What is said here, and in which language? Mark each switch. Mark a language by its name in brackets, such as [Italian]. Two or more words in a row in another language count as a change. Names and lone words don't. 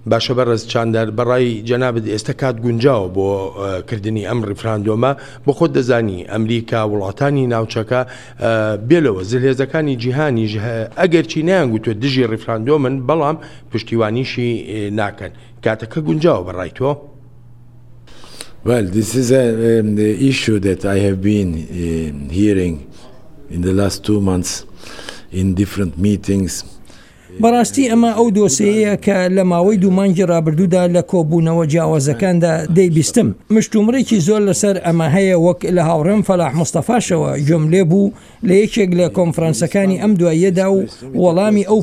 [Central Kurdish] باشە بەڕێز چاندەر بەڕای جەنابەت ئێستا کات گونجاوە بۆ کردنی ئەم ڕیفراندۆمە بۆ خۆت دەزانی ئەمریکا وڵاتانی ناوچەکە بێلەوە زلهێزەکانی جیهانیش ئەگەر چی نەیانگوتوە دژی ڕیفراندۆمن بەڵام پشتیوانیشی ناکەن کاتەکە گونجاوە بەڕای تۆ؟ [English] Well, this is the issue that I have been hearing in the last 2 months in different meetings. [Central Kurdish] بەڕاستی ئەمە ئەو دۆسەیە کە لە ماوەی دوومانگی ڕابردوودا لە کۆبوونەوە جیاوازەکاندا دەیبیستم مشتومڕێکی زۆر لەسەر ئەمە هەیە وەک لە هاوڕێم فەلاح مستەفاشەوە گوێم لێ بوو لە یەکێک لە کۆنفرانسەکانی ئەم دواییەدا و وەڵامی ئەو